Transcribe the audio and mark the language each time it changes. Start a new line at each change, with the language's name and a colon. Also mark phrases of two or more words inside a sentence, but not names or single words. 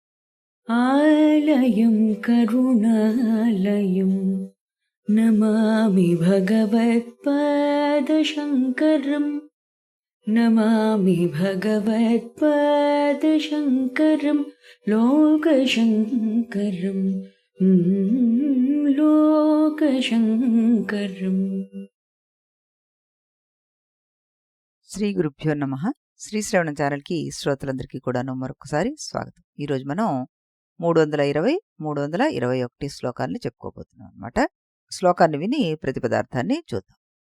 Sanskrit: आलयं करुणालयम् नमामि भगवत्पादशङ्करम् नमामि भगवत्पादशङ्करं लोकशङ्करम् लोकशङ्करम्। శ్రీ గురుభ్యో నమః.
Telugu: శ్రీ శ్రవణ ఛానల్కి శ్రోతలందరికీ కూడాను మరొకసారి స్వాగతం. ఈరోజు మనం 320, 321 శ్లోకాలను చెప్పుకోబోతున్నాం అన్నమాట. శ్లోకాన్ని విని ప్రతిపదార్థాన్ని చూద్దాం.